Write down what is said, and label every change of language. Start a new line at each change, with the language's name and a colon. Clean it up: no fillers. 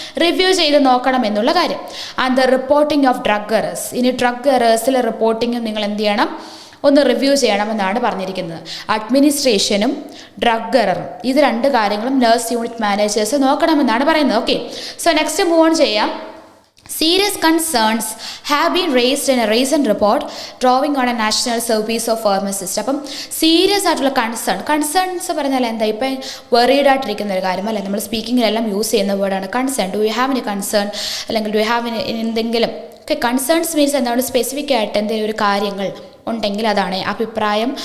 Malayalam: Review ചെയ്ത് നോക്കണം എന്നുള്ള കാര്യം.
English: And the reporting of drug errors.
Malayalam: ഇനി ഡ്രഗ് എറേഴ്സിലെ റിപ്പോർട്ടിങ്ങും നിങ്ങൾ എന്ത് ചെയ്യണം? ഒന്ന് റിവ്യൂ ചെയ്യണമെന്നാണ് പറഞ്ഞിരിക്കുന്നത്. അഡ്മിനിസ്ട്രേഷനും ഡ്രഗ് എററും ഇത് 2 കാര്യങ്ങളും നഴ്സ് യൂണിറ്റ് മാനേജേഴ്സ് നോക്കണമെന്നാണ് പറയുന്നത്. Okay, so next move on ചെയ്യാം.
English: Serious concerns have been raised in a recent report drawing on a national service of pharmacists.
Malayalam: അപ്പം സീരിയസ് ആയിട്ടുള്ള കൺസേൺസ് പറഞ്ഞാൽ എന്താ, ഇപ്പം വെറീഡ് ആയിട്ടിരിക്കുന്ന ഒരു കാര്യം അല്ലേ, നമ്മൾ സ്പീക്കിങ്ങിലെല്ലാം യൂസ് ചെയ്യുന്ന വേർഡാണ് concern.
English: do you have any concern,
Malayalam: അല്ലെങ്കിൽ
English: do you have
Malayalam: എന്തെങ്കിലും. ഓക്കെ, കൺസേൺസ് മീൻസ് എന്താണ്, സ്പെസിഫിക് ആയിട്ട് എന്തെങ്കിലും ഒരു കാര്യങ്ങൾ ഉണ്ടെങ്കിൽ അതാണ് അഭിപ്രായം.